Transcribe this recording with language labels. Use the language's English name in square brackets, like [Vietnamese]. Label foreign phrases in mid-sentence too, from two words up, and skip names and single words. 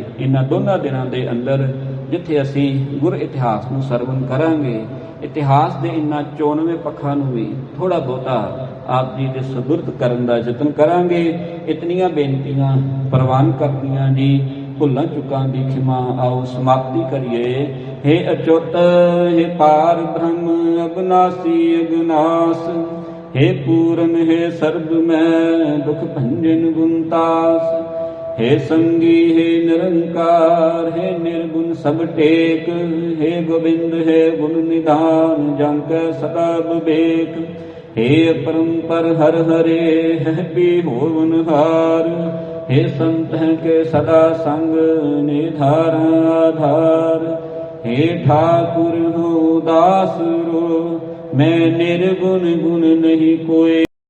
[Punjabi] ਇਹਨਾਂ ਦੋਨਾਂ ਦਿਨਾਂ ਦੇ ਅੰਦਰ ਜਿੱਥੇ ਅਸੀਂ ਗੁਰ ਇਤਿਹਾਸ ਨੂੰ ਸਰਵਣ ਕਰਾਂਗੇ, ਇਤਿਹਾਸ ਦੇ ਇਹਨਾਂ 94 ਪੱਖਾਂ ਨੂੰ ਵੀ ਥੋੜਾ ਬਹੁਤਾ ਆਪ ਜੀ ਦੇ ਸੁਬੁਰਦ ਕਰਨ ਦਾ ਯਤਨ ਕਰਾਂਗੇ। ਇਤਨੀਆਂ ਬੇਨਤੀਆਂ ਪ੍ਰਵਾਨ ਕਰਨੀਆਂ ਜੀ, ਭੁੱਲਾਂ ਚੁੱਕਾਂ ਦੀ ਖਿਮਾ ਆਓ ਸਮਾਪਤੀ ਕਰੀਏ। ਹੇ ਅੱਚੁਤ ਹੇ ਪਾਰ ਬ੍ਰਹਮ ਅਵਿਨਾਸ਼ੀ ਅਵਿਨਾਸ਼, ਹੇ ਪੂਰਨ ਹੇ ਸਰਵ ਮੇਂ ਦੁਖ ਭੰਜਨ ਗੁਣਤਾਸ, ਹੇ ਸੰਗੀ ਹੇ ਨਿਰੰਕਾਰ ਹੇ ਨਿਰਗੁਣ ਸਬ ਟੇਕ, ਹੇ ਗੋਵਿੰਦ ਹੇ ਗੁਣ ਨਿਧਾਨ ਜੰਕ ਸਦਾ ਵਿਵੇਕ, ਹੇ ਪਰੰਪਰ ਹਰ ਹਰੇ ਹੈ ਬਿਹੋਵਨ ਹਾਰ, ਹੇ ਸੰਤ ਕੇ ਸਦਾ ਸੰਗ ਨਿਧਾਰ ਆਧਾਰ, ਹੇ ਠਾਕੁਰ ਹੋ ਦਾਸ ਰੋ ਮੈਂ ਨਿਰਗੁਣ ਗੁਣ ਨਹੀਂ ਕੋਈ।